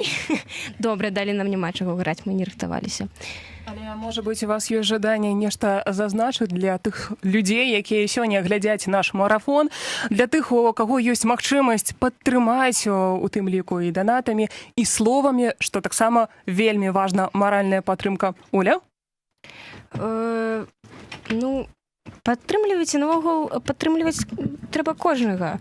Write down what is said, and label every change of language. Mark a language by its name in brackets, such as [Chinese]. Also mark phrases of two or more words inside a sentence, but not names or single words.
[Ukrainian] Добре, далі нам нема чого грати, ми не рихтувалися. [Belarusian] Але, може бути, у вас є жаданне нешта зазначыць для тых людзей, якія сёння глядзяць наш марафон, для тых, у каго ёсць магчымасць падтрымаць, у тым ліку і донатамі, і словамі, што таксама вельмі важна маральная падтрымка. Оля? Падтрымлівайце, навогул, падтрымліваць трэба кожнага.